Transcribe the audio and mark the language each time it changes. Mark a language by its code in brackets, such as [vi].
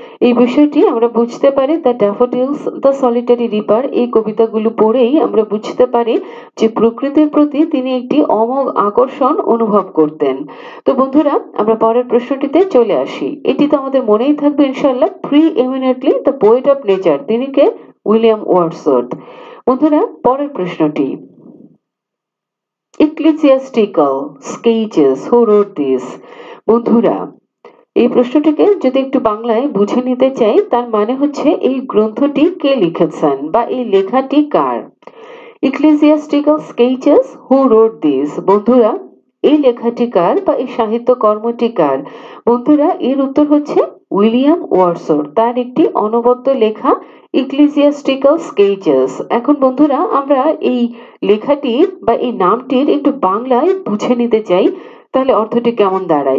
[bn] এই বিষয়টি আমরা বুঝতে পারি the daffodils, the solitary reaper এই কবিতাগুলো পড়েই আমরা বুঝতে পারি যে প্রকৃতির প্রতি তিনি একটি অমোঘ আকর্ষণ অনুভব করতেন। তো বন্ধুরা আমরা পরের প্রশ্নটিতে চলে আসি। এটি তো আমাদের মনেই থাকবে ইনশাআল্লাহ, [en] preeminently the poet of nature, [bn] তিনি কে? William Wordsworth. বন্ধুরা পরের প্রশ্নটি, [en] ecclesiastical sketches, who wrote this? [bn] বন্ধুরা এই প্রশ্নটিকে যদি একটু বাংলায় বুঝে নিতে চাই, তার মানে হচ্ছে এই গ্রন্থটি কে লিখেছেন বা এই লেখাটি কার? [en] ecclesiastical sketches, who wrote this? [bn] বন্ধুরা এই লেখাটি কার বা এই সাহিত্য কর্মটি কার? বন্ধুরা এর উত্তর হচ্ছে উইলিয়াম ওয়ার্ডসওয়ার্থ, তার একটি অনবদ্য লেখা ecclesiastical sketches। এখন বন্ধুরা আমরা এই লেখাটির বা এই নামটির একটু বাংলায় বুঝে নিতে চাই, তাহলে অর্থটি কেমন দাঁড়ায়?